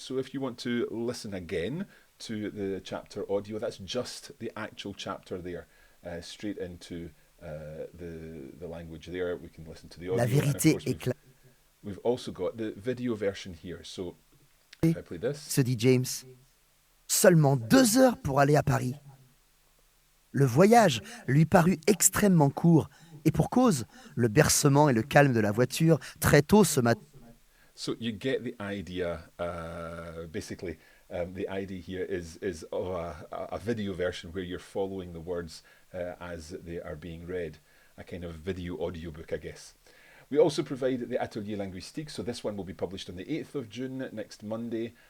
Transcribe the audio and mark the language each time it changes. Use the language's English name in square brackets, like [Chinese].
[English] So if you want to listen again to the chapter audio, that's just the actual chapter there, straight into the language there. We can listen to the audio. [French] La vérité éclate. [English] We've also got the video version here. So I play this. [French] Se dit James. Seulement 2 heures pour aller à Paris. Le voyage lui parut extrêmement court, et pour cause, le bercement et le calme de la voiture très tôt ce matin. [English] So you get the idea, basically, the idea here is of a video version where you're following the words as they are being read, a kind of video audiobook, I guess. We also provide the Atelier Linguistique, so this one will be published on the 8th of June, next Monday,